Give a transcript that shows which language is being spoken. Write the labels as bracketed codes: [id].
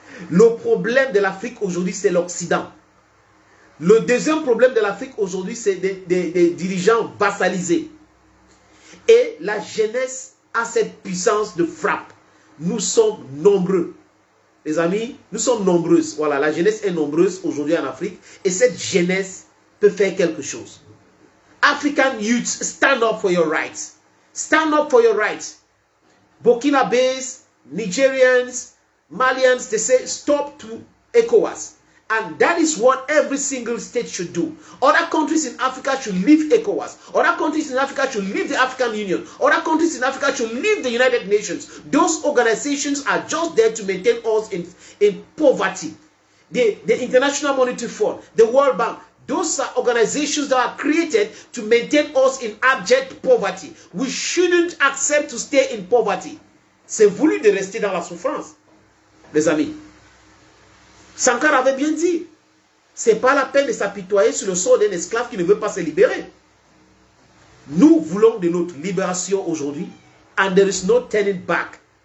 [fr] Le problème de l'Afrique aujourd'hui, c'est l'Occident. Le deuxième problème de l'Afrique aujourd'hui, c'est des dirigeants vassalisés. Et la jeunesse a cette puissance de frappe. Nous sommes nombreux. Les amis, nous sommes nombreuses. Voilà, la jeunesse est nombreuse aujourd'hui en Afrique. Et cette jeunesse peut faire quelque chose. [en] African youth, stand up for your rights. Stand up for your rights. Burkinabés, Nigerians, Malians, they say stop to ECOWAS. And that is what every single state should do. Other countries in Africa should leave ECOWAS. Other countries in Africa should leave the African Union. Other countries in Africa should leave the United Nations. Those organizations are just there to maintain us in poverty. The International Monetary Fund, the World Bank, those are organizations that are created to maintain us in abject poverty. We shouldn't accept to stay in poverty. [fr] C'est voulu de rester dans la souffrance, les amis. Sankara avait bien dit, c'est pas la peine de s'apitoyer sur le sort d'un esclave qui ne veut pas se libérer. Nous voulons de notre libération aujourd'hui, [en] and there is no turning back.